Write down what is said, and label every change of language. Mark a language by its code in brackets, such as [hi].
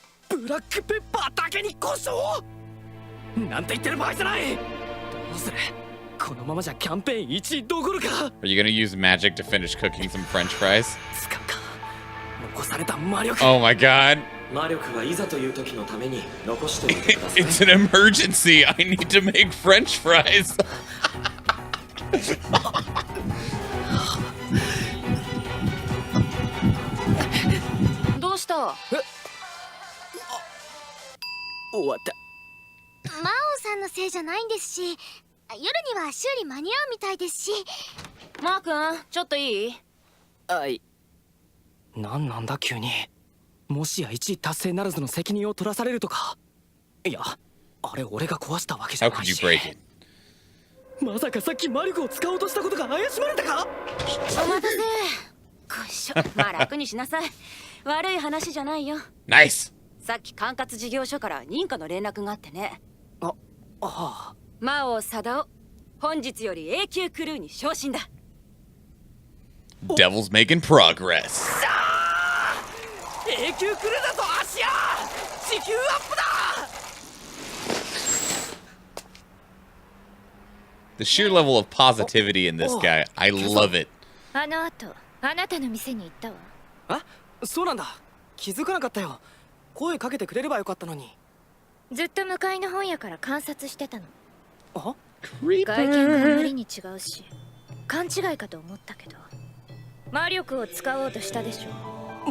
[ja] ブラックペッパーだけに故障？なんて言ってる場合じゃない。どうする？このままじゃキャンペーン1位どころか。 [en] Are you gonna use magic to finish cooking some French fries? [ja] 使うか。残された魔力。 [en] Oh my god. [ja] 魔力はいざという時のために残しておいてください。 [en] It's an emergency. I need to make French fries. [ja] どうした？終わった。魔王さんのせいじゃないんですし、夜には修理間に合うみたいですし。マー君、ちょっといい？はい。なんだ急に。もしや1位達成ならずの責任を取らされるとか。いや、あれ俺が壊したわけじゃ [en] How [ja] ない [en] could you [ja] し。 [en] break it? [ja] まさかさっき魔力を使おうとしたことが怪しまれたか？お待たせ。こいしょ。まあ楽にしなさい。悪い話じゃないよ。 [en] Nice. [ja] さっき管轄事業所から認可の連絡があってね。ああ。魔王貞夫、本日より永久クルーに昇進だ。 [en] Devil's making progress. [ja] 永久クルーだぞ芦屋。時給アップだ。 [en] The sheer level of positivity in this guy, I love it. [ja] あの後、あなたの店に行ったわ。あ、そうなんだ。気づかなかったよ。声かけてくれればよかったのに。ずっと向かいの本屋から観察してたの。あ？外見があまりに違うし、勘違いかと思ったけど、魔力を使おうとしたでしょ。